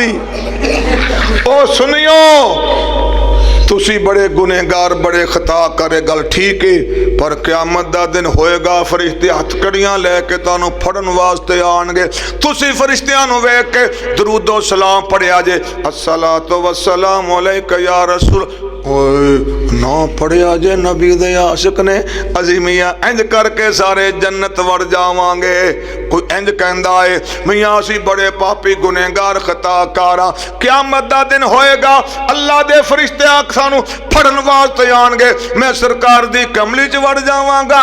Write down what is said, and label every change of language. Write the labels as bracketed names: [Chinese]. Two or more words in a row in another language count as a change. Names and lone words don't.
[Punjabi] او سنیو تسی بڑے گنہگار بڑے خطا کرے، گل ٹھیک ہے، پر قیامت دا دن ہوئے گا فرشتے ہتھکڑیاں لے کے تہانوں پھڑن واسطے آئیں گے. تسی فرشتیاں نوں ویکھ کے درود و سلام پڑھیا جے, [Arabic] الصلاة والسلام عليك يا رسول, [Punjabi] نہ پڑھیا جے نبی دے عاشق نے. اجی میاں انج کر کے سارے جنت وڑ جاواں گے. کوئی انج کہندا ہے میاں اسی بڑے پاپی گنہگار خطاکار ہاں، قیامت دا دن ہوئے گا اللہ دے فرشتے سانوں پھڑن واسطے آئیں گے، میں سرکار دی کملی چ وڑ جاواں گا.